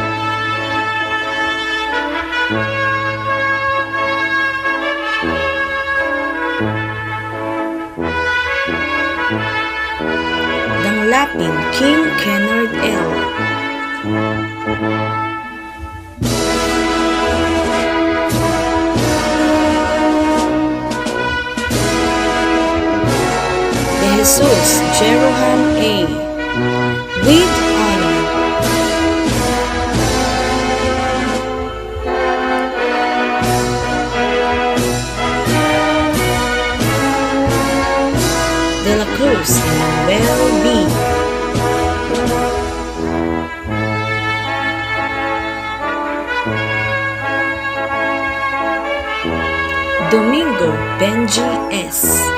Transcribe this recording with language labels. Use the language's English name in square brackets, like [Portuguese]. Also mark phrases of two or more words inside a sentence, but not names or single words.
[English] Danglapin King Kennard L. De Jesus Jeroham A. With honor. De la Cruz Emmanuel B. Domingo Benji S.